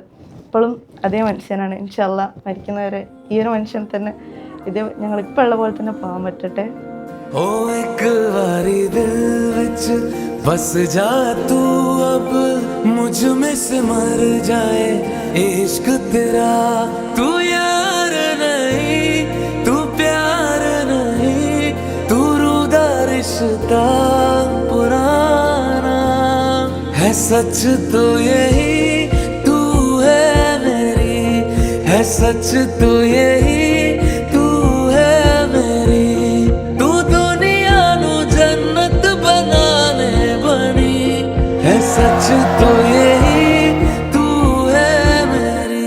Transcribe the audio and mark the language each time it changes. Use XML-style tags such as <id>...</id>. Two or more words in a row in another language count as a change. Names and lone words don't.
<ml>ഇപ്പോഴും അതേ മനുഷ്യനാണ്.</ml> <ar>إن شاء الله</ar> <ml>മരിക്കുന്നവരെ ഈ ഒരു മനുഷ്യൻ തന്നെ ഇത് ഞങ്ങളിപ്പോൾ ഉള്ള പോലെ തന്നെ പോകാൻ പറ്റട്ടെ.</ml> <hi>बस जा तू अब मुझ में से मर जाए इश्क तेरा, तू यार नहीं तू प्यार नहीं, तू रूदा रिश्ता पुराना है, सच तो यही तू है मेरी, है सच तो यही तू है मेरी, तू दुनिया नु जन्नत बनाने बनी, है सच तो यही तू है मेरी.</hi>